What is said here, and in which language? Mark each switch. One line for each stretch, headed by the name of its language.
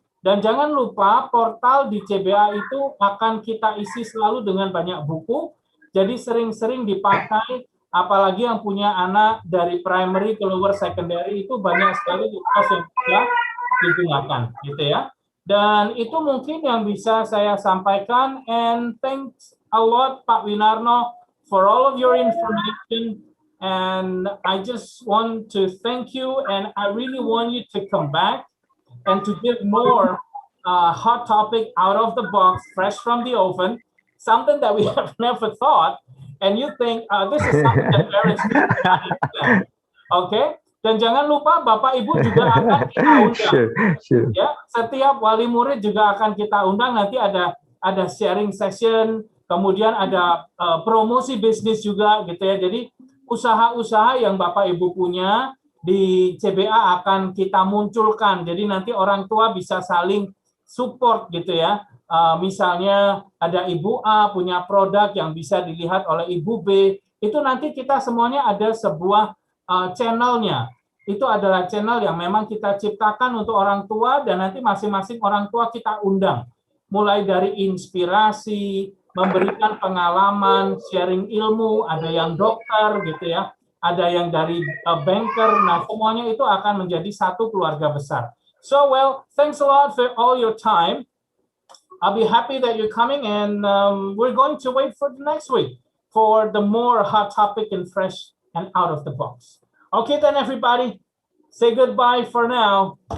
Indonesian: Dan jangan lupa portal di CBA itu akan kita isi selalu dengan banyak buku. Jadi sering-sering dipakai, apalagi yang punya anak dari primary ke lower secondary itu banyak sekali tugas yang bisa digunakan, gitu ya. Dan itu mungkin yang bisa saya sampaikan.
English: And thanks a lot Pak Winarno for all of your information. And I just want to thank you, and I really want you to come back and to give more hot topic out of the box, fresh from the oven, something that we have never thought, and you think this is something that parents need to understand. Okay?
Indonesian: Dan jangan lupa Bapak Ibu juga akan kita undang.
English: Sure.
Indonesian: Ya, setiap wali murid juga akan kita undang. Nanti ada sharing session, kemudian ada promosi bisnis juga gitu ya. Jadi usaha-usaha yang Bapak Ibu punya di CBA akan kita munculkan. Jadi nanti orang tua bisa saling support gitu ya. Misalnya ada Ibu A punya produk yang bisa dilihat oleh Ibu B. Itu nanti kita semuanya ada sebuah channelnya. Itu adalah channel yang memang kita ciptakan untuk orang tua, dan nanti masing-masing orang tua kita undang. Mulai dari inspirasi, memberikan pengalaman, sharing ilmu, ada yang dokter gitu ya, ada yang dari banker. Nah, semuanya itu akan menjadi satu keluarga besar.
English: So, well, thanks a lot for all your time. I'll be happy that you're coming, and we're going to wait for the next week for the more hot topic and fresh and out of the box. Okay, then everybody, say goodbye for now.